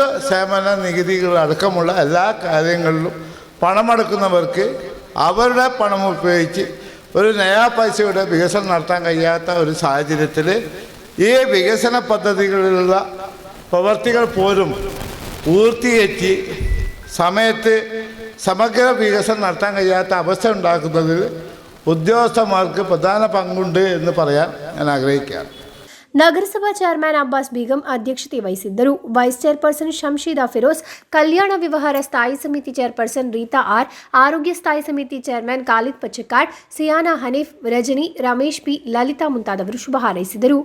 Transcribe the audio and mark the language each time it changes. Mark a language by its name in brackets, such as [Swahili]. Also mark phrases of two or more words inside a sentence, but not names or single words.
[Malayalam] സേവന നികുതികളടക്കമുള്ള എല്ലാ കാര്യങ്ങളിലും പണമടക്കുന്നവർക്ക് അവരുടെ പണം ഉപയോഗിച്ച് ഒരു നയാ പൈസയുടെ വികസനം നടത്താൻ കഴിയാത്ത ഒരു സാഹചര്യത്തിൽ ഈ വികസന പദ്ധതികളിലുള്ള പ്രവർത്തികൾ പോലും പൂർത്തീകരിച്ച് സമയത്ത് സമഗ്ര വികസനം നടത്താൻ കഴിയാത്ത അവസ്ഥ ഉണ്ടാക്കുന്നതിൽ ഉദ്യോഗസ്ഥന്മാർക്ക് പ്രധാന പങ്കുണ്ട് എന്ന് പറയാൻ ഞാൻ ആഗ്രഹിക്കുകയാണ്. [Kannada] ನಗರಸಭಾ ಚೇರ್ಮನ್ ಅಬ್ಬಾಸ್ ಬೇಗಂ ಅಧ್ಯಕ್ಷತೆ ವಹಿಸಿದ್ದರು. ವೈಸ್ ಚೇರ್ಪರ್ಸನ್ ಶಂಶೀದಾ ಫಿರೋಜ್, ಕಲ್ಯಾಣ ವ್ಯವಹಾರ ಸ್ಥಾಯಿ ಸಮಿತಿ ಚೇರ್ಪರ್ಸನ್ ರೀತಾ ಆರ್, ಆರೋಗ್ಯ ಸ್ಥಾಯಿ ಸಮಿತಿ ಚೇರ್ಮನ್ ಖಾಲಿದ್ ಪಚ್ಚಕಾಡ್, ಸಿಯಾನಾ ಹನೀಫ್, ರಜನಿ, ರಮೇಶ್ ಪಿ, ಲಲಿತಾ ಮುಂತಾದವರು ಶುಭ ಹಾರೈಸಿದರು.